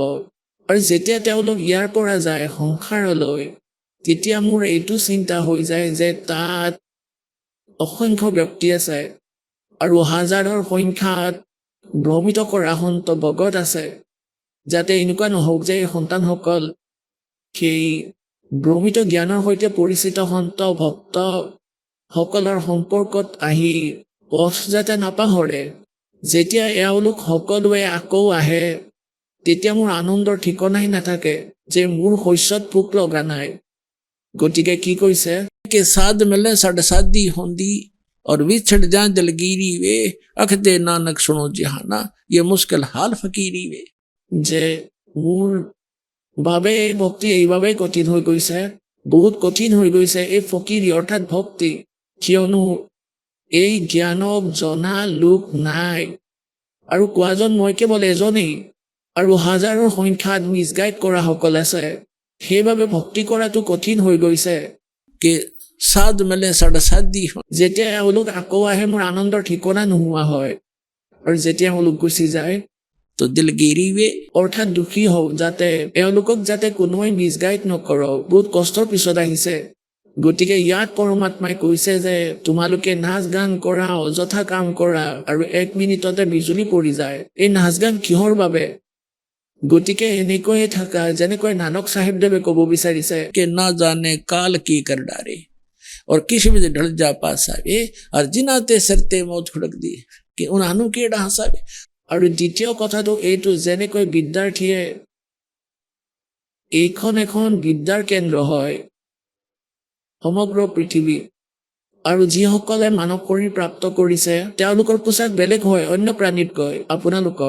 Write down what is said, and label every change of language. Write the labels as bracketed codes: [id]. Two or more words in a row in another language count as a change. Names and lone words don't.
[as] আৰু যেতিয়া তেওঁলোক ইয়াৰ পৰা যায় সংসাৰলৈ, তেতিয়া মোৰ এইটো চিন্তা হৈ যায় যে তাত অসংখ্য ব্যক্তি আছে আৰু হাজাৰৰ সংখ্যাত ভ্ৰমিত কৰা সন্ত ভগত আছে, যাতে এনেকুৱা নহওক যে এই সন্তানসকল সেই ভ্ৰমিত জ্ঞানৰ সৈতে পৰিচিত সন্ত ভক্ত সকলৰ সম্পৰ্কত আহি পথ যাতে নাপাহৰে। যেতিয়া এওঁলোক সকলোৱে আকৌ আহে তেতিয়া মোৰ আনন্দৰ ঠিকনাই নাথাকে যে মোৰ শস্যত পোক লগা নাই। গতিকে কি কৈছে, [pa] ਕੇ ਸਾਧ ਮਿਲੇ ਸੜ ਸਾਧੀ ਹੋਂਦੀ ਔਰ ਵਿਛੜ ਜਾ ਦਲਗੀਰੀ ਵੇ ਅਖਦੇ ਨਾਨਕ ਸੁਣੋ ਜਹਾਨਾ ਯੇ ਮੁਸ਼ਕਿਲ ਹਾਲ ਫਕੀਰੀ ਵੇ। [as] যে মোৰ বাবে এই ভক্তি এইবাবেই কঠিন হৈ গৈছে, বহুত কঠিন হৈ গৈছে এই ফকীৰী অৰ্থাৎ ভক্তি, কিয়নো এই জ্ঞানক জনা লোক নাই, আৰু কোৱাজন মই কেৱল এজনেই, আৰু হাজাৰৰ সংখ্যাত মিছগাইড কৰা সকল আছে। সেইবাবে ভক্তি কৰাটো কঠিন হৈ গৈছে। [pa] ਕੇ ਸਾਧ ਮਿਲੇ ਸੜ ਸਾਧੀ ਹੋ [as] যেতিয়া এওঁলোক আকৌ আহে মোৰ আনন্দৰ ঠিকনা নোহোৱা হয়, আৰু যেতিয়া এওঁলোক গুচি যায় [pa] ਤੋ ਦਿਲਗੀਰੀ ਵੇ [as] অৰ্থাৎ দুখী হওঁ, যাতে এওঁলোকক যাতে কোনোৱে মিছগাইড নকৰক, বহুত কষ্টৰ পিছত আহিছে। গতিকে ইয়াত পৰমাত্মাই কৈছে যে তোমালোকে নাচ গান কৰা, অযথা কাম কৰা, আৰু 1 মিনিটতে বিজুলী পৰি যায়। এই নাচ গান কিহৰ বাবে? গতিকে এনেকৈয়ে থাকা, যেনেকৈ নানক চাহেবদেৱে ক'ব বিচাৰিছে, [pa] ਕੇ ਨਾ ਜਾਣੇ ਕਾਲ ਕੀ ਕਰ ਡਾਰੇ ਔਰ ਕਿਸ ਵਿਧ ਢਲ ਜਾ ਪਾਸਾਵੇ ਔਰ ਜਿਨਾਤੇ ਸਰਤੇ ਮੌਤ ਖੁੜਕ ਦੀ ਕਿ ਉਨ੍ਹਾਨੂ ਕੇੜਾ ਹਸਾਵੇ। [as] আৰু দ্বিতীয় কথাটো এইটো, যেনেকৈ বিদ্যাৰ্থীয়ে এইখন এখন বিদ্যাৰ কেন্দ্ৰ হয় সমগ্ৰ পৃথিৱী, আৰু যিসকলে মানৱ শৰীৰ প্ৰাপ্ত কৰিছে তেওঁলোকৰ পোচাক বেলেগ হয় অন্য প্ৰাণীতকৈ আপোনালোকৰ।